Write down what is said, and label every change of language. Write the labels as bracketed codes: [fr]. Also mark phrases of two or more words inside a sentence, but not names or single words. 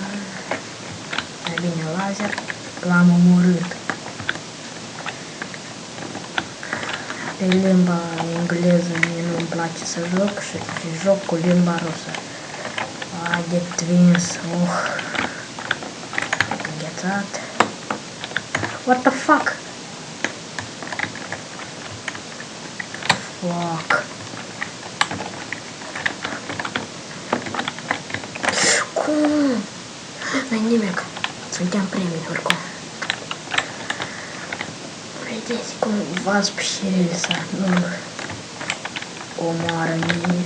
[ro] Mai bine laser, l-am omorât. Pe limba engleză mie nu-mi place să joc și joc cu limba rusă. De twins, înghețat. [en] What the fuck? Fuck. [ro] Cum? Nu-i nimic. Suntem primii oricum. vedeți cum Wasp și Elsa nu omoară nimeni.